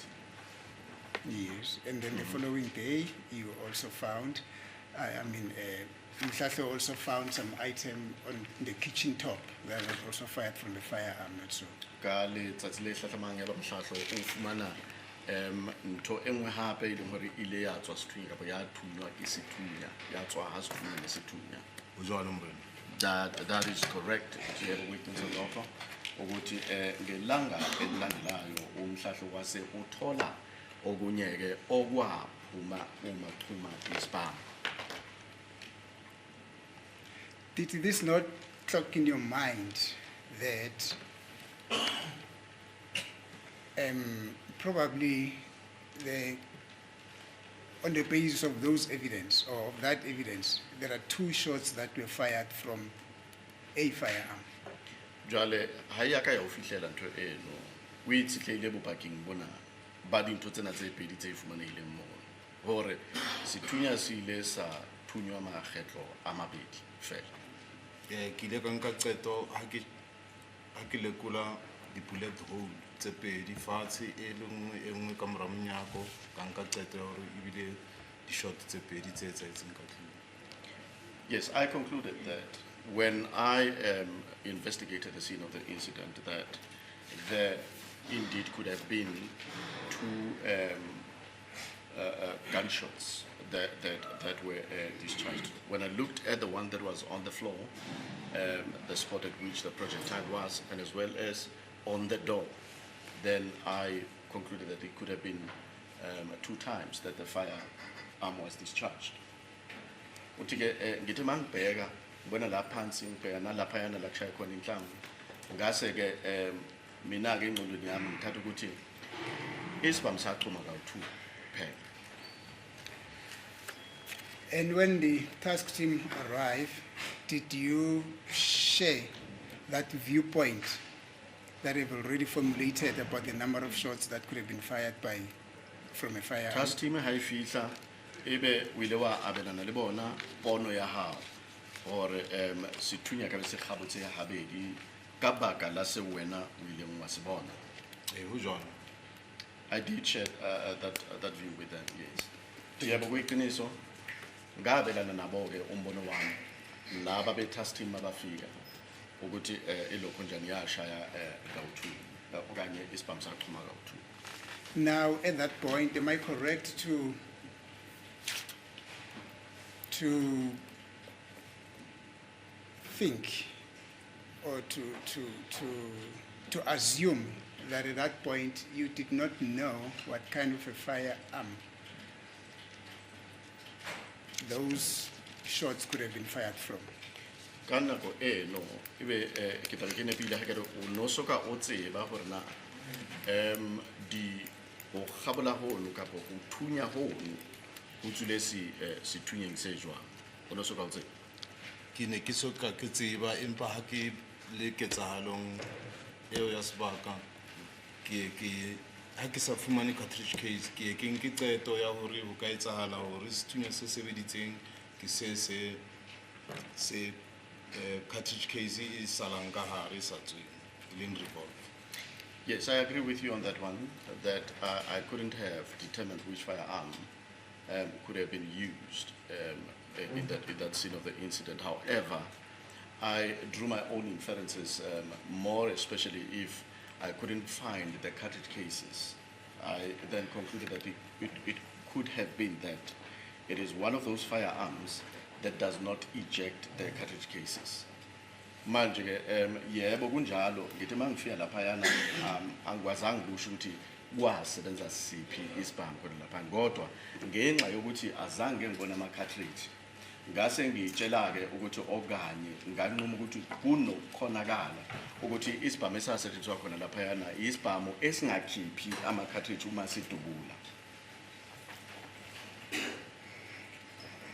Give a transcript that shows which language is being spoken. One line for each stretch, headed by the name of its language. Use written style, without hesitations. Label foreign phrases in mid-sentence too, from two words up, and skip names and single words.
English: Yes, and then the following day, you also found, Mhlahlo also found some item on the kitchen top that was also fired from the firearm, not so.
Southern Sotho: Ka letsatsi le hlahlamang ya ba Mhlahlo o fumana ntho e nngwe hape e leng hore ile ya tswa sethunya kapa ya thunywa ke sethunya ya tswa ha sethunya le sethunya. O jwalo morena.
English: That is correct. You have a witness of offer.
Zulu: Ukuthi ngelanga elilandelayo uMhlahlo wase uthola okunyeke okwaphuma umachuma isibhamu.
English: Did this not clock in your mind that probably on the basis of those evidence or of that evidence, there are 2 shots that were fired from a firearm?
Southern Sotho: Jwale ha ya ka ya o fihlela ntho eno o itshitlehile bopakeng bona ba dintho tsena tse pedi tse fumanehileng moo hore sethunya se ile sa thunywa makgetlo a mabedi fela. Ke ile ka nka qeto ha ke lekola di-
English: bullet hole
Southern Sotho: tse pedi fatshe e le nngwe ka mora monyako ka nka qeto ya hore ebile di-shot tse pedi tse etsahetseng ka tlung.
English: Yes, I concluded that when I investigated the scene of the incident that there indeed could have been 2 gunshots that were discharged. When I looked at the one that was on the floor, the spot at which the projectile was, and as well as on the door, then I concluded that it could have been 2 times that the firearm was discharged.
Zulu: Uthi-ke ngithi mangibheka ngibona la phansi ngibheka nalaphayana la kushaya khona inhlamvu ngase-ke mina-ke engqondweni yami ngithatha ukuthi isibhamu sachuma kawu-2 kuphela.
English: And when the task team arrived, did you share that viewpoint that you've already formulated about the number of shots that could have been fired from a firearm? Task team
Southern Sotho: ha e fihla ebe o ile wa abelana le bona pono ya hao hore sethunya ka be se kgabotse ya habedi ka baka la se wena o ileng wa se bona. Ho jwalo.
English: I did share that view with them, yes.
Zulu: Yebo kuyiqiniso ngabelana nabo-ke umbono wami laba be-
English: task team
Zulu: abafika ukuthi ilokho njani yashaya kawu-2 okanye isibhamu sachuma kawu-2.
English: Now, at that point, am I correct to think or to assume that at that point you did not know what kind of a firearm those shots could have been fired from?
Southern Sotho: Ka nako eno ebe ke tla ke nepile ha ke re o no soka o tseba hore na di o kgabola hono kapo o thunya hono o tsule sethunyeng se jwang o no soka o tseba? Ke ne ke soka ke tseba empa ha ke le ketsahalong eo ya sebaka ke ha ke sa fumane
English: cartridge case
Southern Sotho: ke nke qeto ya hore ho ka etsahala hore sethunya se sebeditseng ke se
English: cartridge case
Southern Sotho: is salang ka hare sa tsweng leng revolver.
English: Yes, I agree with you on that one, that I couldn't have determined which firearm could have been used in that scene of the incident. However, I drew my own inferences, more especially if I couldn't find the cartridge cases. I then concluded that it could have been that it is one of those firearms that does not eject the cartridge cases.
Zulu: Manje yebo kunjalo ngithi mangifika laphayana angikwazanga ukusho ukuthi kwasebenza siphi isibhamu khona lapha kodwa ngenxa yokuthi azange ngibona ama cartridge ngase ngitshela ke ukuthi okanye nganquma ukuthi kunokhonakala ukuthi isibhamu esasetshenziswa khona laphayana isibhamu esingakhiphi ama cartridge uma sidubula.